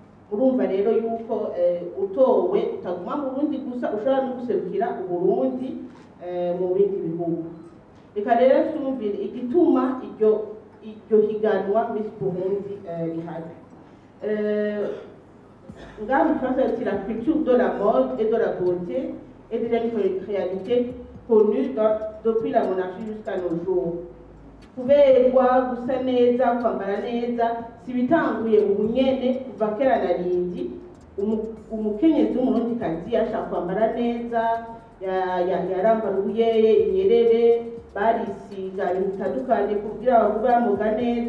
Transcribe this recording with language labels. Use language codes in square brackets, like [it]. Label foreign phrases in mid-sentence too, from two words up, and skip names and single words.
[rn] urumva rero yuko utowe utaguma mu Burundi gusa ushobora no guserukira Uburundi mu bindi bihugu. Reka rero twumvire igituma iryo higanwa Miss Burundi rihari. Ngaha mu Faransa [fr] c'est la culture de la mode et de la beauté et de la réalité connue depuis la monarchie jusqu'à nos jours. [rn] Kuberwa, gusa neza, kwambara neza si bitanguye ubu nyene kuva kera na rindi. Umukenyezi w'umurundikazi yashaka kwambara neza, yarambara ubuyeye, inyerere, barisiga ibintu bitandukanye kugira bavuge bamuga neza.